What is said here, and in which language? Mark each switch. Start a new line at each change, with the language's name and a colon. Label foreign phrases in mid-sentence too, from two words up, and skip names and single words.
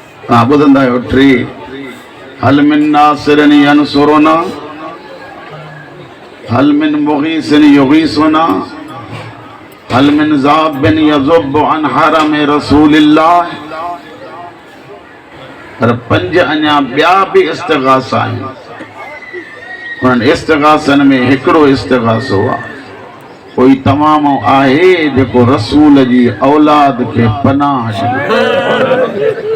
Sindhi: ٻڌندا آهيو ته
Arabic: هل من ناصر ينصرنا هل من مغيث يغيثنا هل من ذاب يذب عن حرم رسول الله.
Sindhi: پر پنج اڃا ٻيا به استغاثا آهن. انهن استغاثن ۾ هڪڙو استغاثو آهي ڪوئي تمام آهي جيڪو رسول جي اولاد کي پناهه ڏئي.